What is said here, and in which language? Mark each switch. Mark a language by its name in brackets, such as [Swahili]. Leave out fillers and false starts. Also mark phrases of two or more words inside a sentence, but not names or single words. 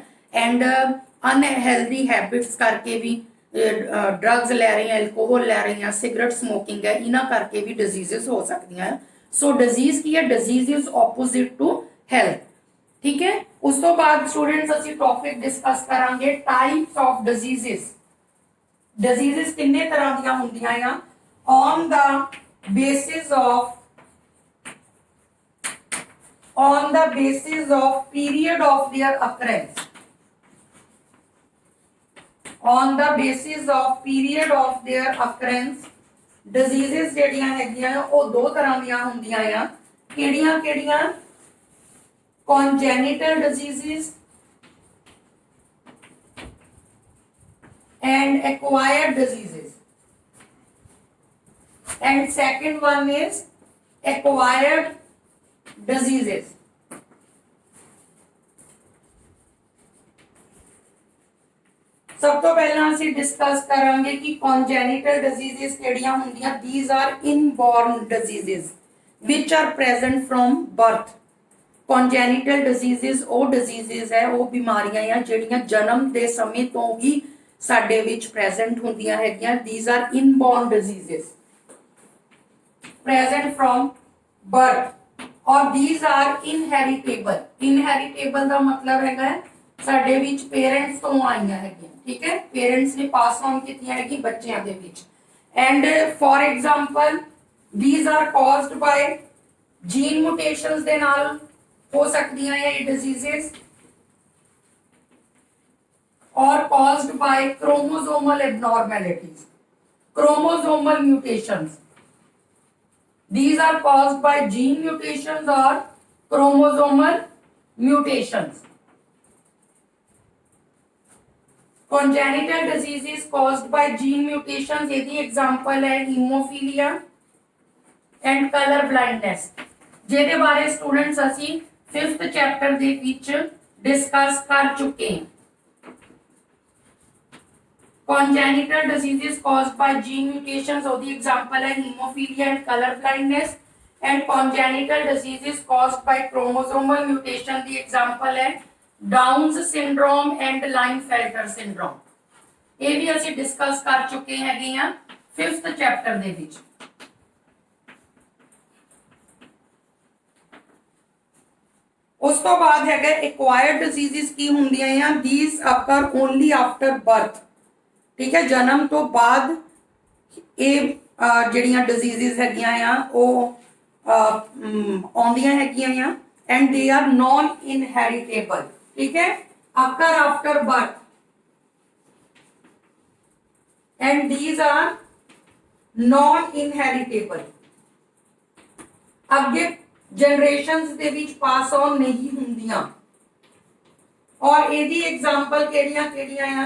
[English] and unhealthy habits [Punjabi] ਕਰਕੇ ਵੀ ਡਰੱਗਸ ਲੈ ਰਹੇ ਆ, ਐਲਕੋਹਲ ਲੈ ਰਹੇ ਆ, [English] cigarette smoking [Punjabi] ਹੈ, ਇਹਨਾਂ ਕਰਕੇ ਵੀ ਡਿਜ਼ੀਜ਼ਸ ਹੋ ਸਕਦੀਆਂ ਆ। [English] so disease [Punjabi] ਕੀ ਹੈ? [English] disease is opposite to health, [Punjabi] ਠੀਕ ਹੈ। ਉਸ ਤੋਂ ਬਾਅਦ ਸਟੂਡੈਂਟਸ ਅਸੀਂ [English] topic discuss [Punjabi] ਕਰਾਂਗੇ [English] types of diseases. [Punjabi] ਡਿਜ਼ੀਜ਼ਸ ਕਿੰਨੇ ਤਰ੍ਹਾਂ ਦੀਆਂ ਹੁੰਦੀਆਂ ਆ? [English] on the basis of period of their occurrence, on the basis of period of their occurrence diseases [Punjabi] ਜਿਹੜੀਆਂ ਹੈਗੀਆਂ ਉਹ ਦੋ ਤਰ੍ਹਾਂ ਦੀਆਂ ਹੁੰਦੀਆਂ ਆ, ਕਿਹੜੀਆਂ ਕਿਹੜੀਆਂ? [English] congenital diseases and acquired diseases, and second one is acquired diseases. [Punjabi] ਸਭ ਤੋਂ ਪਹਿਲਾ ਅਸੀਂ डिस्कस ਕਰਾਂਗੇ कि [English] congenital diseases [Punjabi] ਕਿਹੜੀਆਂ ਹੁੰਦੀਆਂ? [English] these are inborn diseases which are present from birth. congenital diseases [Punjabi] ਉਹ diseases ਹੈ, ਉਹ ਬਿਮਾਰੀਆਂ ਆ ਜਿਹੜੀਆਂ ਜਨਮ ਦੇ ਸਮੇਂ ਤੋਂ ਹੀ ਸਾਡੇ ਵਿੱਚ present ਹੁੰਦੀਆਂ ਹੈਗੀਆਂ। [English] these are inborn diseases present from birth और these are inheritable. [Punjabi] inheritable ਦਾ ਮਤਲਬ ਹੈਗਾ ਸਾਡੇ ਵਿੱਚ ਪੇਰੈਂਟਸ ਤੋਂ ਆਈਆਂ ਹੈਗੀਆਂ, ਠੀਕ ਹੈ, ਪੇਰੈਂਟਸ ਨੇ [English] pass on [Punjabi] ਕੀਤੀਆਂ ਹੈਗੀ ਬੱਚਿਆਂ ਦੇ ਵਿੱਚ। [English] and for example these are caused by gene mutations [Punjabi] ਦੇ ਨਾਲ ਹੋ ਸਕਦੀਆਂ ਹੈ ਇਹ [English] diseases, or caused by chromosomal abnormalities, chromosomal mutations. These are caused by gene mutations or chromosomal mutations. Congenital diseases caused by gene mutations, [Punjabi] ਇਹਦੀ example ਹੈ [English] hemophilia and color blindness, [Punjabi] ਜਿਹਦੇ ਬਾਰੇ ਸਟੂਡੈਂਟਸ ਅਸੀਂ 5th ਚੈਪਟਰ ਦੇ ਵਿੱਚ ਡਿਸਕਸ ਕਰ ਚੁੱਕੇ ਹਾਂ। [English] congenital diseases caused by gene mutations, ਉਹਦੀ example ਹੈ hemophilia and color blindness, and congenital diseases caused by chromosomal mutation, ਦੀ example ਹੈ Downs syndrome and Klinefelter syndrome। [Punjabi] ਇਹ ਵੀ ਅਸੀਂ ਡਿਸਕਸ ਕਰ ਚੁੱਕੇ ਹੈਗੇ ਆ 5th ਚੈਪਟਰ ਦੇ ਵਿੱਚ। ਉਸ ਤੋਂ ਬਾਅਦ ਹੈਗਾ [English] acquired diseases [Punjabi] ਕੀ ਹੁੰਦੀਆਂ ਆ? [English] these occur only after birth, [Punjabi] ਠੀਕ ਹੈ, ਜਨਮ ਤੋਂ ਬਾਅਦ ਇਹ ਜਿਹੜੀਆਂ ਡਿਜ਼ੀਜ਼ਸ ਹੈਗੀਆਂ ਆ ਉਹ ਆਉਂਦੀਆਂ ਹੈਗੀਆਂ ਆ। [English] and they are non inheritable, [Punjabi] ਠੀਕ ਹੈ, [English] occur after birth and these are non inheritable, [Punjabi] ਅੱਗੇ generations ਦੇ ਵਿੱਚ [English] pass on [Punjabi] ਨਹੀਂ ਹੁੰਦੀਆਂ। ਔਰ ਇਹਦੀ ਐਗਜ਼ਾਮਪਲ ਕਿਹੜੀਆਂ ਕਿਹੜੀਆਂ ਆ?